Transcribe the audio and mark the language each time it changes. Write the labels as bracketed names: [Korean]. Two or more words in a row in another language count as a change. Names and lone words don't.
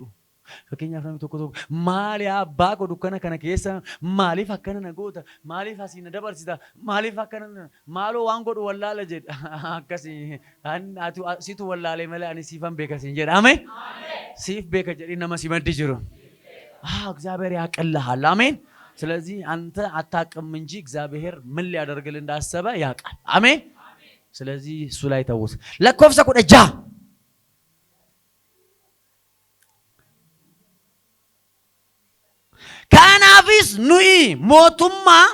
[Oromo] Fakkeenyaaf namni tokko maali abbaa godhu kana keessa maaliif akkana na goota? Maaliif asii na dabarsita? Maaliif akkana maaloo waan godhu wallaala jedha. Akkasii situ wallaalee malee ani siifan beeka siin jedha. Ameen. Siif beeka jedhi nama si maddi jiru. [Amharic] እግዚአብሔር ያቀልሃል። አሜን። ስለዚህ አንተ አታውቅም እንጂ እግዚአብሔር ምን ሊያደርግልህ እንዳሰበ ያውቃል። አሜን። ስለዚህ እሱ ላይ ተውት። ለኮፍሰ ቁደጃ ካናፊስ ኑይ ሞቱማ